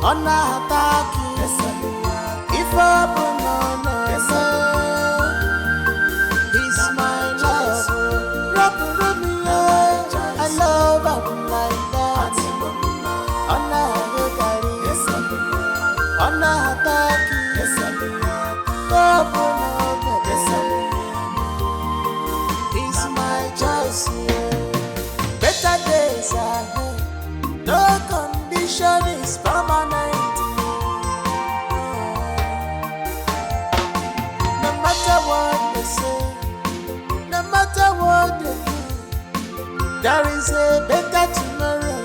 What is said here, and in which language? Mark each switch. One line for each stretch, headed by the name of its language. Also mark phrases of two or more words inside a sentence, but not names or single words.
English: hataki. If open no, he's my love. Rub me, I love him like that.
Swahili: Ona hataki. Ona hataki.
English: Open no, he's my choice. Better days ahead. No condition is permanent. No matter what they say, no matter what they do, there is a better tomorrow.